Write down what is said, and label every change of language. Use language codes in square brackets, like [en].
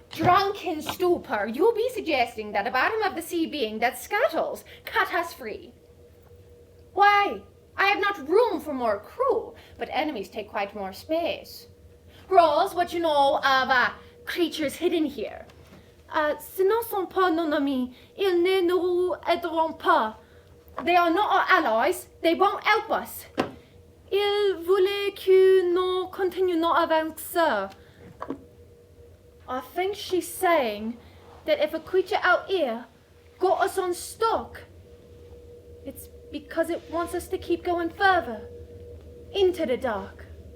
[en] Drunken stupor, you'll be suggesting that the bottom of the sea being that scuttles cut us free. Why, I have not room for more crew, but enemies take quite more space. Rose, what you know of creatures hidden here? [fr] Ce ne sont pas nos amis. Ils ne nous aideront pas. [en] They are not our allies. They won't help us. [fr] Ils voulaient que nous continuions avec ça. [en] I think she's saying that if a creature out here got us unstuck, it's because it wants us to keep going further into the dark.